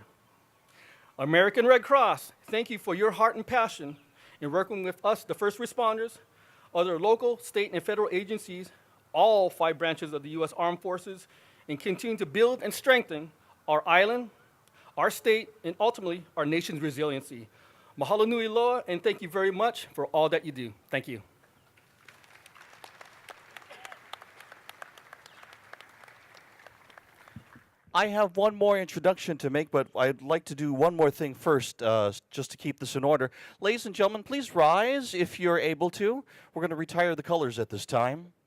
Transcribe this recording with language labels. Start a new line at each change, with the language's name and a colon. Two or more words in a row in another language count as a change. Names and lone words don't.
English: American Red Cross, thank you for your heart and passion in working with us, the first responders, other local, state, and federal agencies, all 5 branches of the U.S. Armed Forces, and continue to build and strengthen our island, our state, and ultimately our nation's resiliency.
Hawaiian: Mahalo nui loa,
English: and thank you very much for all that you do. Thank you. I have one more introduction to make, but I'd like to do one more thing first, just to keep this in order. Ladies and gentlemen, please rise if you're able to. We're going to retire the colors at this time.